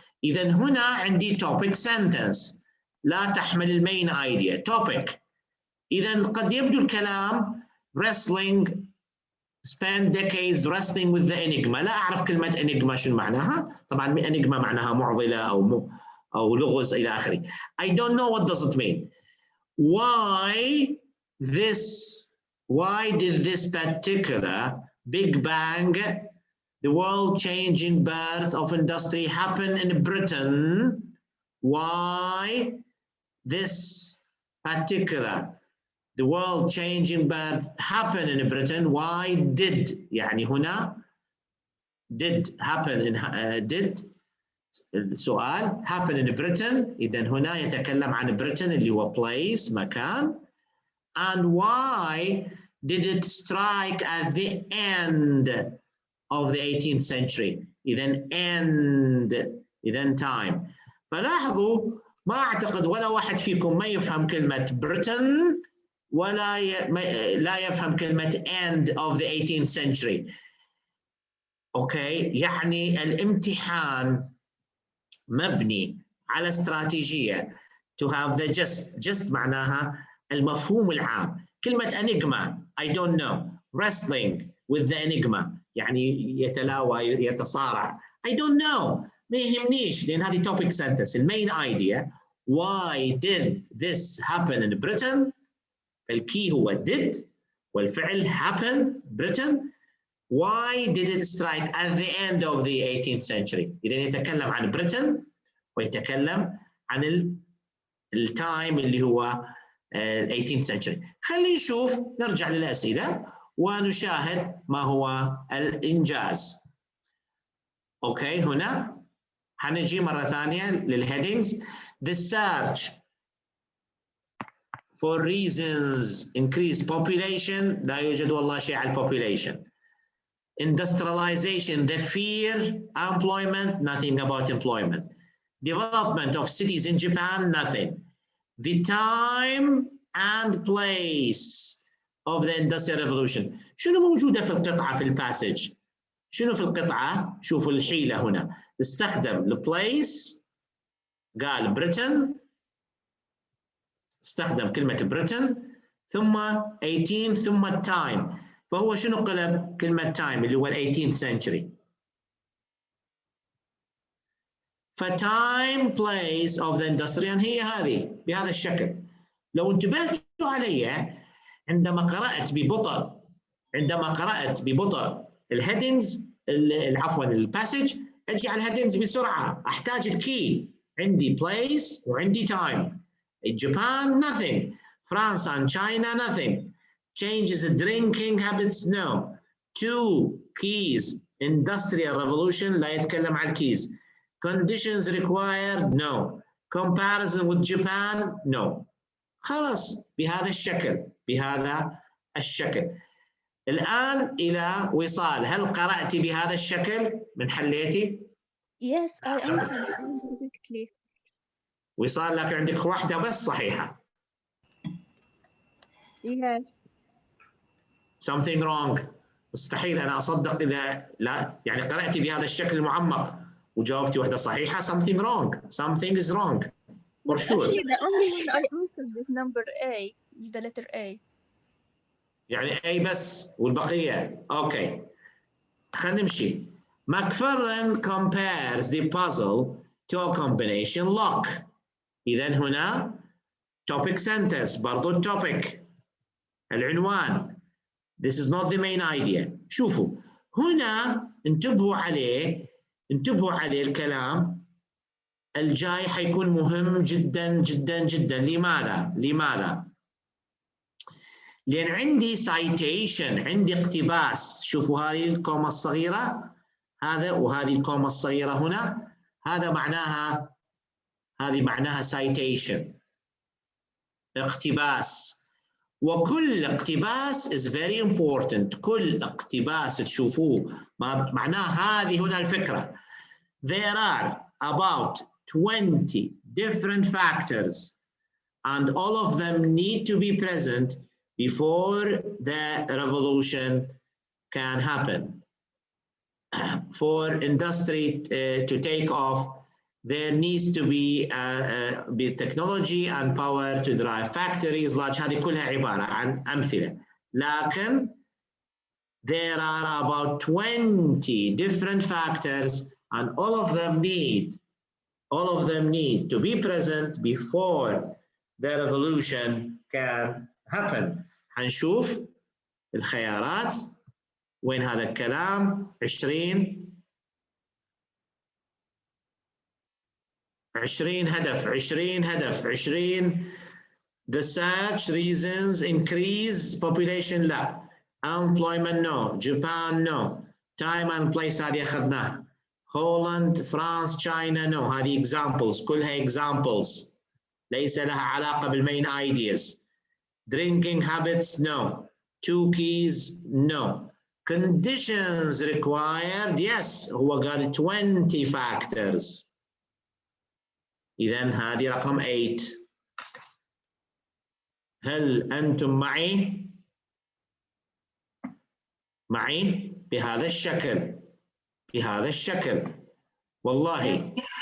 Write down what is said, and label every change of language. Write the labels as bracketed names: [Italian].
[Arabic] إذن هنا عندي topic sentence لا تحمل المين idea topic. إذن قد يبدو الكلام [English] wrestling spent decades wrestling with the enigma. [Arabic] لا أعرف كلمة enigma شو معناها. طبعا enigma معناها معضلة أو لغز إلى آخره. [English] I don't know what does it mean. Why did this particular Big Bang, the world-changing birth of industry happen in Britain? Why this particular the world-changing birth happen in Britain? Why did [Arabic] يعني هنا [English] did happen in did [Arabic] السؤال [English] happen in Britain. [Arabic] إذن هنا يتكلم عن Britain اللي هو place مكان. [English] And why did it strike at the end of the 18th century? [Arabic] إذن end إذن time. فلاحظوا ما أعتقد ولا واحد فيكم ما يفهم كلمة Britain ولا لا يفهم كلمة [English] end of the 18th century. [Arabic] أوكي يعني الامتحان مبني على استراتيجية [English] to have the just [Arabic] معناها المفهوم العام. كلمة [English] enigma I don't know. Wrestling with the enigma [Arabic] يعني يتلاوى يتصارع. [English] I don't know [Arabic] ما يهمنيش لأن هذه [English] topic sentence. المين idea why did this happen in Britain. [Arabic] الكي هو [English] did [Arabic] والفعل [English] happen Britain. Why did it strike at the end of the 18th century؟ [Arabic] إذا يتكلم عن Britain ويتكلم عن التايم اللي هو [English] 18th century. [Arabic] خلينا نشوف، نرجع للأسئلة ونشاهد ما هو الإنجاز. أوكي، هنا حنجي مرة ثانية للheadings. [English] The search for reasons increase population. [Arabic] لا يوجد والله شيء على population. [English] Industrialization, the fear, employment, nothing about employment. Development of cities in Japan, nothing. The time and place of the Industrial Revolution. [Arabic] شنو موجودة في القطعة في الباسج؟ شنو في القطعة؟ شوفوا الحيلة هنا. استخدم البليس، قال Britain، استخدم كلمة Britain، ثم 18 ثم التايم. فهو شنو قلب كلمة time اللي هو 18th century. فتايم place of the industrial هي هذه بهذا الشكل. لو انتبهتوا علي عندما قرأت ببطء الهيدنجز، عفوا الباسج، اجي على الهيدنجز بسرعة، احتاج الكي. عندي place وعندي time. [English] Japan nothing. France and China nothing. Changes in drinking habits no. 2 keys. Industrial revolution [Arabic] لا يتكلم عن [English] keys. Conditions required no. Comparison with Japan no. [Arabic] خلاص بهذا الشكل. الآن إلى وصال. هل قرأتي بهذا الشكل من حليتي؟ [English] Yes, I answered correctly. [Arabic] وصال، لكن عندك واحدة بس صحيحة. [English] Yes. Something wrong. [Arabic] مستحيل أنا أصدق إذا لا يعني قرأتي بهذا الشكل المعمق وجاوبتي واحدة صحيحة. [English] Something wrong. Something is wrong. For sure. Actually, the only one I answered is number A, is the letter A. [Arabic] يعني A بس والبقية. أوكي. خلينا نمشي. [English] McFarlane compares the puzzle to a combination lock. [Arabic] إذا هنا topic sentence برضو topic. العنوان. [English] This is not the main idea. [Arabic] شوفوا هنا انتبهوا عليه الكلام الجاي حيكون مهم جدا جدا جدا. لماذا؟ لأن عندي citation، عندي اقتباس. شوفوا هذه الكومة الصغيرة هذا وهذه الكومة الصغيرة هنا، هذا معناها citation، اقتباس. وكل اقتباس [English] is very important. [Arabic] كل اقتباس تشوفوه معناه هذه هنا الفكرة. [English] There are about 20 different factors and all of them need to be present before the revolution can happen. For industry to take off, there needs to be technology and power to drive factories large. [Arabic] هذه كلها عبارة عن أمثلة. [English] لكن there are about 20 different factors and all of them need to be present before the revolution can happen. [Arabic] هنشوف الخيارات وين هذا الكلام. 20 هدف. [English] The search reasons increase population [Arabic] لا. [English] Employment no. Japan no. Time and place [Arabic] هذه أخذناها. [English] Holland, France, China no. [Arabic] هذه examples كلها examples ليس لها علاقة بالmain ideas. [English] Drinking habits no. 2 keys no. Conditions required yes. [Arabic] هو قال 20 factors. إذن هذه رقم 8. هل أنتم معي بهذا الشكل والله.